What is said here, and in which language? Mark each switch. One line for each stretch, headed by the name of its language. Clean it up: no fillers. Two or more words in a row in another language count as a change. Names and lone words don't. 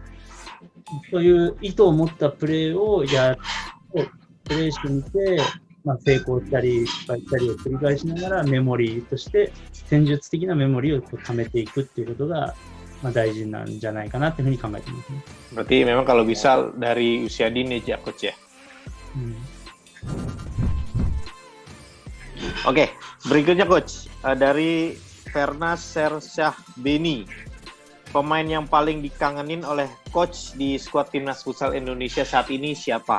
Japanese: そういう意図を持ったプレーをプレーしてみて、成功したり失敗したりを繰り返しながらメモリーとして戦術的なメモリーを貯めていくっていうことが、大事なんじゃないかなっていうふうに考えていますね。
Indonesian: Berarti memang kalau bisa dari usia dini ya coach ya. Oke, berikutnya coach dari Fernas Sersyah Beni. Pemain yang paling dikangenin oleh coach di skuad timnas futsal Indonesia saat ini siapa?